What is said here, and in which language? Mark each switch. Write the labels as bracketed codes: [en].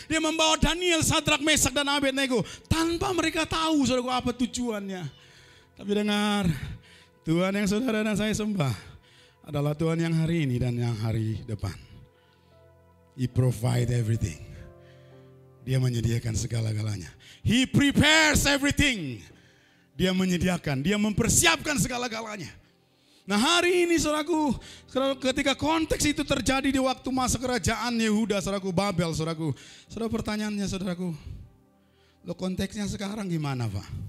[id] Dia membawa Daniel, Sadrak, Mesak, dan Abednego tanpa mereka tahu saudaraku apa tujuannya. Tapi dengar, Tuhan yang saudara dan saya sembah adalah Tuhan yang hari ini dan yang hari depan. [en] He provide everything. [id] Dia menyediakan segala-galanya. [en] He prepares everything. [id] Dia menyediakan, dia mempersiapkan segala-galanya. Nah hari ini saudaraku, ketika konteks itu terjadi di waktu masa kerajaan Yehuda, saudaraku, Babel, saudaraku. Saudara pertanyaannya saudaraku, lo konteksnya sekarang gimana Pak?